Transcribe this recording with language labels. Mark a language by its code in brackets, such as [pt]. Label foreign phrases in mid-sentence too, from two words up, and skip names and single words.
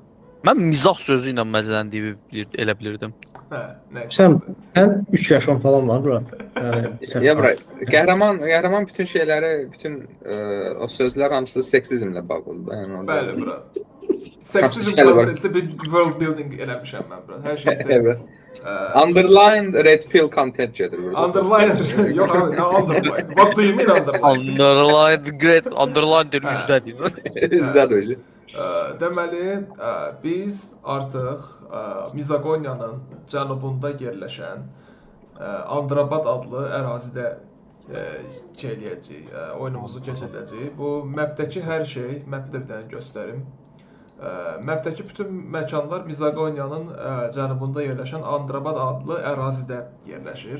[az] Mən mizah sözü ilə məzələndiyi elə bilirdim. Hə, nəysə. Sən 3 yaşın falan var bura. Ya bura, qəhrəman bütün şeyləri, bütün o sözlər hamısı seksizmlə bağlıdır. Yəni bəli bura. Seksizm kontentli bir [en] world building [az] eləmişəm mən bura. Hər şey evet. [en] Underlined red pill content [az] gedir burada. Underline, yox abi, nə underline? [en] What do you mean underline? Underline, great, underline [az] deyir, üzdədir. Üzdədir hocam. Deməli, biz artıq Mizagoniyanın cənubunda yerləşən Andrabat adlı ərazidə oyunumuzu keçirdəcəyik. Bu mapdəki hər şey, mapi də bir dənə göstərim. Mapdəki bütün məkanlar Mizagoniyanın cənubunda yerləşən Andrabat adlı ərazidə yerləşir.